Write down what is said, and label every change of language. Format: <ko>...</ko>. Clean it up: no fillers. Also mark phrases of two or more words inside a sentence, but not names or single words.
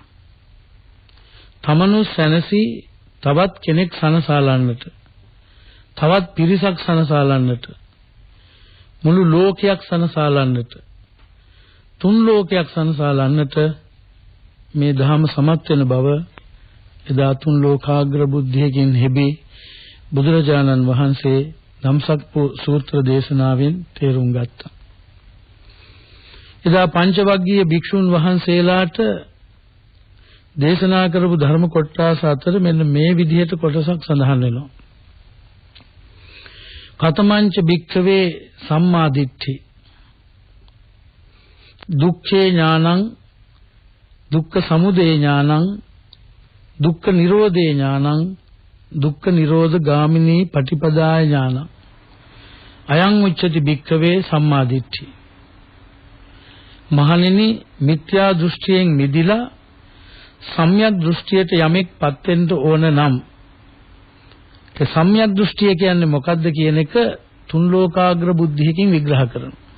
<si>තමනු සැනසී තවත් කෙනෙක් සනසාලන්නට තවත් පිරිසක් සනසාලන්නට මුළු ලෝකයක් සනසාලන්නට තුන් ලෝකයක් සංසාරන්නට මේ ධර්ම සමත් වෙන බව එදා තුන් ලෝකාග්‍ර බුද්ධියකින් හෙබි බුදුරජාණන් වහන්සේ ධම්සක් සූත්‍ර දේශනාවෙන් තේරුම් ගත්තා. එදා පංචවග්ගීය භික්ෂුන් වහන්සේලාට දේශනා කරපු ධර්ම කොටස අතර මෙන්න මේ විදිහට කොටසක් සඳහන් වෙනවා.</si> <pi>කතමංච භික්ඛවේ සම්මා දිට්ඨි දුක්ඛේ ඥානං දුක්ඛ සමුදය ඥානං දුක්ඛ නිරෝධේ ඥානං දුක්ඛ නිරෝධ ගාමිනී පටිපදාය ඥානං අයං උච්චති භික්ඛවේ සම්මා දිට්ඨි.</pi> <si>මහණෙනි, මිත්‍යා දෘෂ්ටියෙන් මිදිලා සම්‍යක් දෘෂ්ටියට යමෙක්පත් වෙන්න ඕන නම් ඒ සම්‍යක් දෘෂ්ටිය කියන්නේ මොකක්ද කියන එක තුන් ලෝකාග්‍ර බුද්ධියකින් විග්‍රහ කරනවා.</si>